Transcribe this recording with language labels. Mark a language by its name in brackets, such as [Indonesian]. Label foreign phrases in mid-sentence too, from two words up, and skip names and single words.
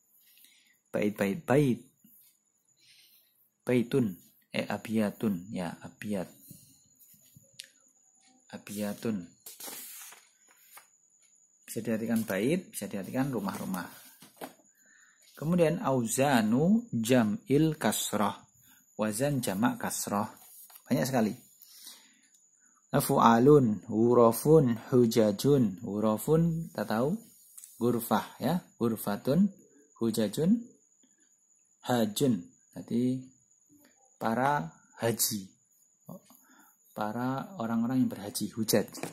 [Arabic] Baitun abiyatun, [Indonesian] ya, abiyatun bisa diartikan bait, bisa diartikan rumah-rumah. Kemudian [Arabic] auzanu jam'il kasrah, [Indonesian] wazan jamak kasrah banyak sekali. [Arabic] Fu'alun, hurufun, hujajun. Hurufun [Indonesian] kita tahu [Arabic] gurfah, ya, gurfatun, hujajun, hajun. [Indonesian] Jadi para haji, para orang-orang yang berhaji, hujaj.